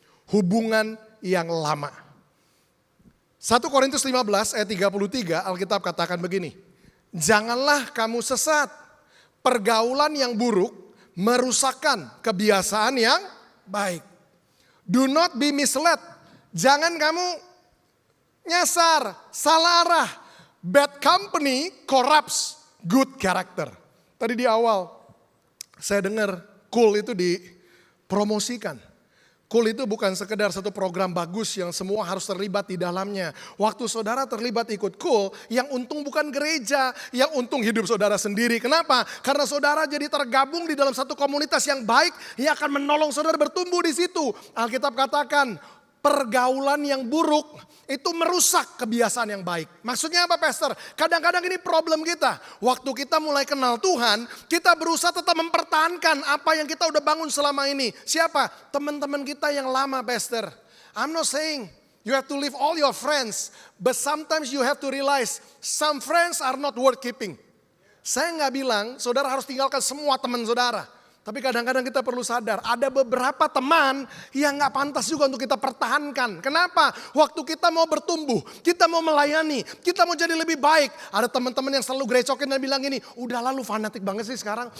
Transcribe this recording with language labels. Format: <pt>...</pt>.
<id>Hubungan yang lama. 1 Korintus 15 ayat 33 Alkitab katakan begini. Janganlah kamu sesat. Pergaulan yang buruk merusakkan kebiasaan yang baik.</id> <en>Do not be misled.</en> <id>Jangan kamu nyasar, salah arah.</id> <en>Bad company corrupts good character.</en> <id>Tadi di awal saya dengar Cool itu dipromosikan. Cool itu bukan sekedar satu program bagus yang semua harus terlibat di dalamnya. Waktu saudara terlibat ikut Cool, yang untung bukan gereja, yang untung hidup saudara sendiri. Kenapa? Karena saudara jadi tergabung di dalam satu komunitas yang baik, yang akan menolong saudara bertumbuh di situ. Alkitab katakan, pergaulan yang buruk itu merusak kebiasaan yang baik. Maksudnya apa pastor? Kadang-kadang ini problem kita. Waktu kita mulai kenal Tuhan, kita berusaha tetap mempertahankan apa yang kita udah bangun selama ini. Siapa? Teman-teman kita yang lama pastor.</id> <en>I'm not saying you have to leave all your friends. But sometimes you have to realize some friends are not worth keeping.</en> <id>Saya nggak bilang saudara harus tinggalkan semua teman saudara. Tapi kadang-kadang kita perlu sadar, ada beberapa teman yang gak pantas juga untuk kita pertahankan. Kenapa? Waktu kita mau bertumbuh, kita mau melayani, kita mau jadi lebih baik. Ada teman-teman yang selalu grecokin dan bilang gini, udah lalu fanatik banget sih sekarang.</id>